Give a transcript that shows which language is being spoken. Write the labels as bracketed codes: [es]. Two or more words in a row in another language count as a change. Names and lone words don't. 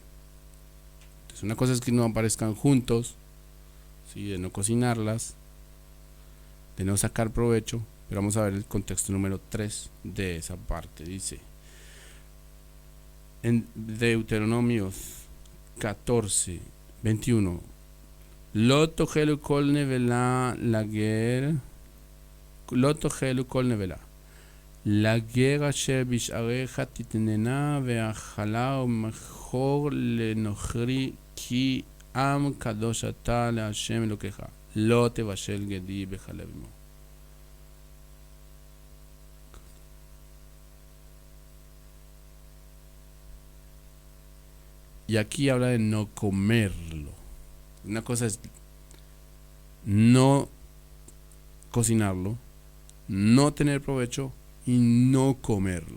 [es] Entonces una cosa es que no aparezcan juntos, ¿sí? De no cocinarlas, de no sacar provecho, pero vamos a ver el contexto número 3 de esa parte. Dice en Deuteronomio 14, 21: [he] לא תאכלו כל נבלה לגר, לא תאכלו כל נבלה לגר אשר בשעריך תתננה ואכלה או מכור לנכרי כי עם קדוש אתה לה׳ אלוקיך לא תבשל גדי בחלב אמו. Y aquí habla de no comerlo. [es] Una cosa es no cocinarlo, no tener provecho y no comerlo.